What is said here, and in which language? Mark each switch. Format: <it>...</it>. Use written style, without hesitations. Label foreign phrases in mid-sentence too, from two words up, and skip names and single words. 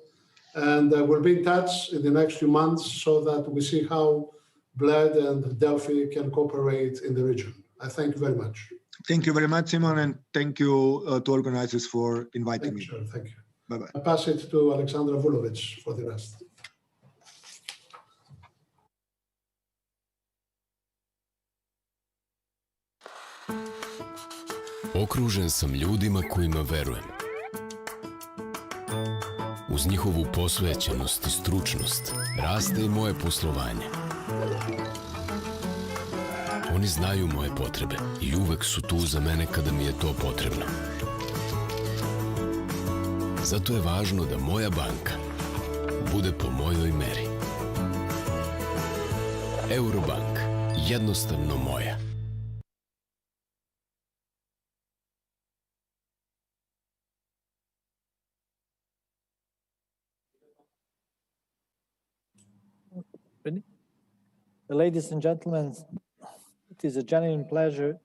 <en>And we'll be in touch in the next few months so that we see how Bled and Delphi can cooperate in the region. I thank you very much. Thank you very much, Simon, and thank you to organizers for inviting me. Sure, thank you. Bye-bye. I pass it to Alexandra Vulovic for the rest.</en> <sr>Okružen sam ljudima kojima verujem. Uz njihovu posvećenost i stručnost raste i moje poslovanje. Oni znaju moje potrebe i uvek su tu za mene kada mi je to potrebno. Zato je važno da moja banka bude po mojoj meri. Eurobank, jednostavno moja.</sr> <en>Ladies and gentlemen, it is a genuine pleasure.</en>